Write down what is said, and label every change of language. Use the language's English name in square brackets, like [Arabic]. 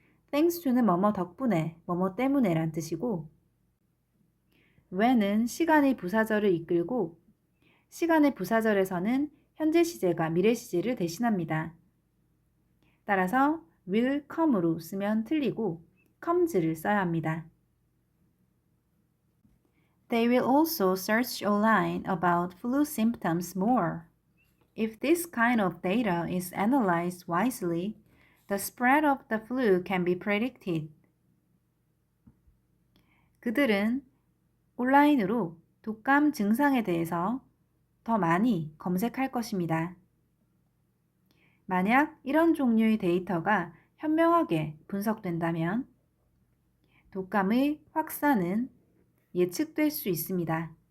[Korean] thanks to는 뭐뭐 덕분에, 뭐뭐 때문에 란 뜻이고 when은 시간의 부사절을 이끌고 시간의 부사절에서는 현재 시제가 미래 시제를 대신합니다. 따라서 will come으로 쓰면 틀리고 comes를 써야 합니다. [English] They will also search online about flu symptoms more. If this kind of data is analyzed wisely, the spread of the flu can be predicted. [Korean] 그들은 온라인으로 독감 증상에 대해서 더 많이 검색할 것입니다. 만약 이런 종류의 데이터가 현명하게 분석된다면 독감의 확산은 예측될 수 있습니다.